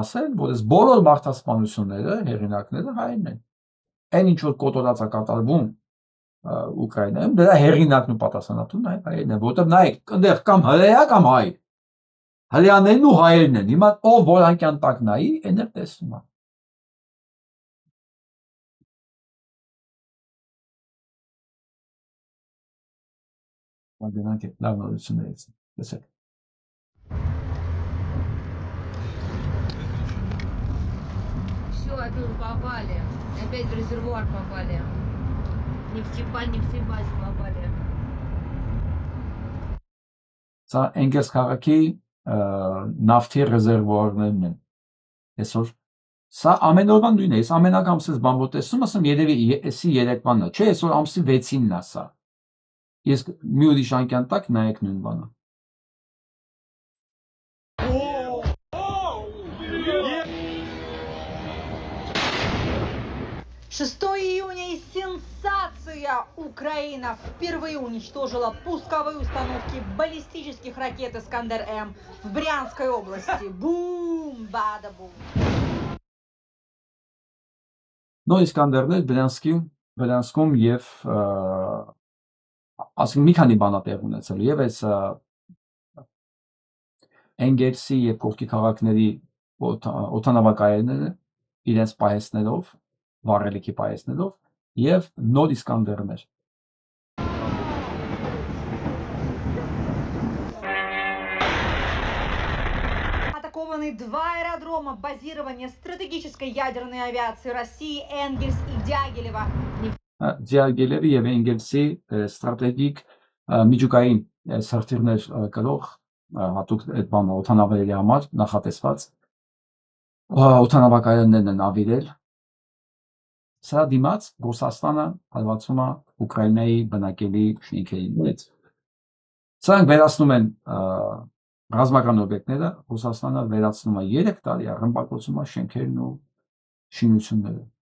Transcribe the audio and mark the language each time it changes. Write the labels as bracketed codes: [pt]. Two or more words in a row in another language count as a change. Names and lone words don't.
[hy] ասել, որ այս բոլոր մարդասպանությունները, հեղինակները հայերն են։ Այն ինչ որ կոտորած է կատարվում Ուկրաինայում, դրա հեղինակն ու պատասխանատուն հայերն են, որտեղ նայեք, այնտեղ կամ հրեա կամ հայ։ Հրեաներն ու հայերն են։ Հիմա ով որ անկյան տակ նայի, այնտեղ տեսնում է։ Մագնանք լավ նորություններից։ Տեսեք։ [ru] Все, опять попали. Опять в резервуар попали. Нефтебазе попали. [hy] Սա Էնգելս քաղաքի նավթի ռեզերվուարներն են։ Այսօր սա ամեն օրվա նույնն է։ Ես ամեն անգամսից բան որ տեսնում ասեմ երևի էսի երեկվանն է, չէ, այսօր ամսի 6-ին է սա։ Ես մի ուրիշ անկյան տակ նայեք նույն բանը։ [ru] 6 июня и сенсация! Украина впервые уничтожила пусковые установки баллистических ракет «Искандер-М» в Брянской области. Бум! Бада-бум! [hy] Նոր Իսկանդերներ Բրյանսկում եւ ասենք մի քանի բան է ունեցել եւ այս Էնգելսի եւ կողքի քաղաքների օդանավակայանները իրենց պահեսներով, վառելիքի պահեսներով եւ նոր Իսկանդերներ։ [ru] Атакованы два аэродрома базирования стратегической ядерной авиации России Энгельс и Дягилево. [hy] Դիագելևի եւ Էնգելսի ստրատեգիկ միջուկային սարքերներ կրող հատուկ այդ բանը օդանավերի համար նախատեսված օդանավակայաններն են ավիրել։ Սա դիմաց Ռուսաստանը հարվածում է Ուկրաինայի բնակելի շենքերին։ Սրանք վերացնում են ռազմական օբյեկտները, Ռուսաստանը վերացնում է 3 տարի ռմբակոծում է շենքերն ու շինությունները։